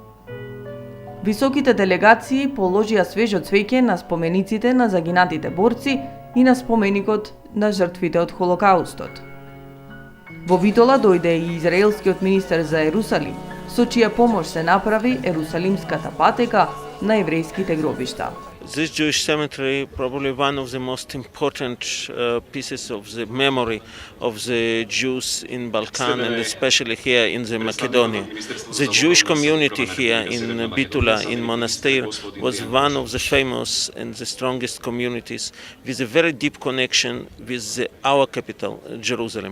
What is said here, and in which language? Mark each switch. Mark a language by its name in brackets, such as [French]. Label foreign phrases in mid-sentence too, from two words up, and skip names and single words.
[Macedonian] Високите делегации положија свежо цвеќе на спомениците на загинатите борци и на споменикот на жртвите од Холокаустот. Во Битола дојде и израелскиот министер за Ерусалим, со чија помош се направи Ерусалимската патека на еврејските гробишта. [English] This Jewish cemetery probably one of the most important pieces of the memory of the Jews in Balkan and especially here in the Macedonia. The Jewish community here in Bitola, in Monastir, was one of the famous and the strongest communities with a very deep connection with our capital, Jerusalem.